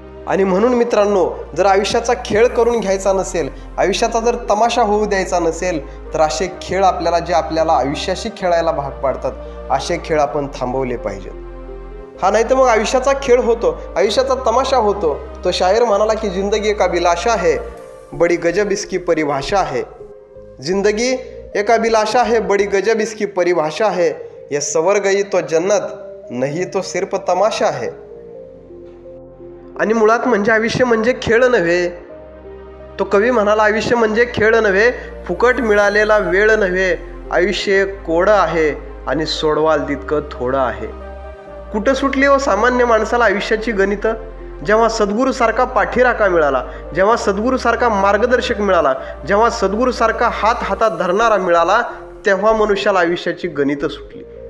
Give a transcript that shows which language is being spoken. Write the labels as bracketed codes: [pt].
[mr] आणि म्हणून मित्रांनो जर आयुष्याचा खेळ करून घ्यायचा नसेल, आयुष्याचा जर तमाशा होऊ द्यायचा नसेल, तर असे खेळ आपल्याला जे आपल्याला आयुष्याशी खेळायला भाग पाडतात असे खेळ आपण थांबवले पाहिजेत. हा नाही तर मग आयुष्याचा खेळ होतो, आयुष्याचा तमाशा होतो. तो शायर म्हणाला की [hi] जिंदगी एक अभिलाषा है, बड़ी गजब इसकी परिभाषा है. जिंदगी एक अभिलाषा है, बड़ी गजब इसकी परिभाषा है. ये सवर गई तो जन्नत, नहीं तो सिर्फ तमाशा है. [mr] आणि मुळात म्हणजे आयुष्य म्हणजे खेळ नव्हे. तो कवी म्हणाला आयुष्य म्हणजे खेळ नव्हे, फुकट मिळालेला वेळ नव्हे. आयुष्य कोडं आहे आणि सोडवाल तितकं थोडं आहे. कुठं सुटली हो सामान्य माणसाला आयुष्याची गणितं? जेव्हा सद्गुरूसारखा पाठीराखा मिळाला, जेव्हा सद्गुरूसारखा मार्गदर्शक मिळाला, जेव्हा सद्गुरूसारखा हातात धरणारा मिळाला, तेव्हा मनुष्याला आयुष्याची गणितं सुटली.